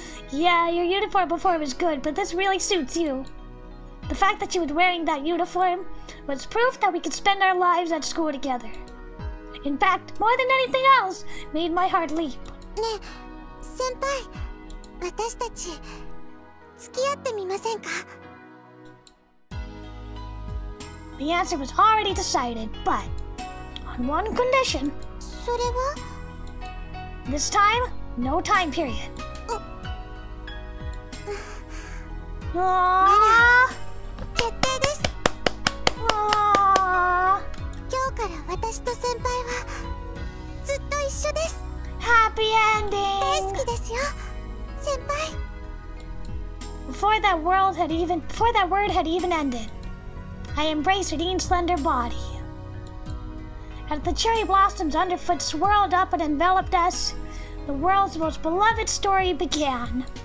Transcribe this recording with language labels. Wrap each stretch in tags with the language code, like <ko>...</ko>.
<en>Yeah, your uniform before was good, but this really suits you. The fact that you were wearing that uniform was proof that we could spend our lives at school together. In fact, more than anything else, made my heart leap.</en> <ja>ねえ、先輩、私たち付き合ってみませんか？</ja> <en>The answer was already decided, but on one condition.</en> <ja>それは？</ja> <en>This time, no time period. Aww.</en> <ja>決定です。 Aww. 今日から私と先輩はずっと一緒です。</ja> <en>Happy</en> <ja>大</ja> <en>ending.</en> <ja>好きですよ、先輩。</ja> <en>Before that word had even ended, I embraced Rin's slender body. As the cherry blossoms underfoot swirled up and enveloped us, the world's most beloved story began.</en>